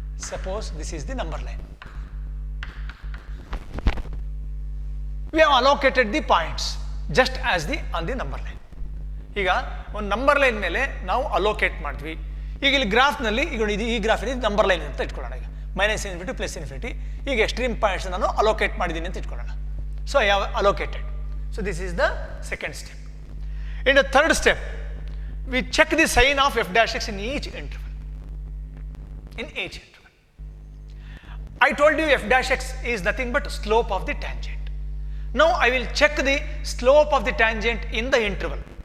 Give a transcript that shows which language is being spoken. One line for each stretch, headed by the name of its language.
English: Suppose this is the number line. We have allocated the points just as on the number line.
Kannada: ಈಗ ಒಂದು number line ಮೇಲೆ ನಾವು allocate ಮಾಡಿದ್ವಿ. ಈಗ ಇಲ್ಲಿ ಗ್ರಾಫ್ನಲ್ಲಿ ಈಗ ಈ ಗ್ರಾಫಲ್ಲಿ ನಂಬರ್ ಲೈನ್ ಅಂತ ಇಟ್ಕೊಳ್ಳೋಣ. ಈಗ -∞ +∞. ಈಗ ಎಕ್ಸ್ಟ್ರೀಮ್ ಪಾಯಿಂಟ್ಸ್ ನಾನು ಅಲೋಕೇಟ್ ಮಾಡಿದ್ದೀನಿ ಅಂತ ಇಟ್ಕೊಳ್ಳೋಣ.
English: So I have allocated. So this is the second step. In the third step, we check the sign of f dash x in each interval. I told you f dash x is nothing but slope of the tangent. Now I will check the slope of the tangent in the interval.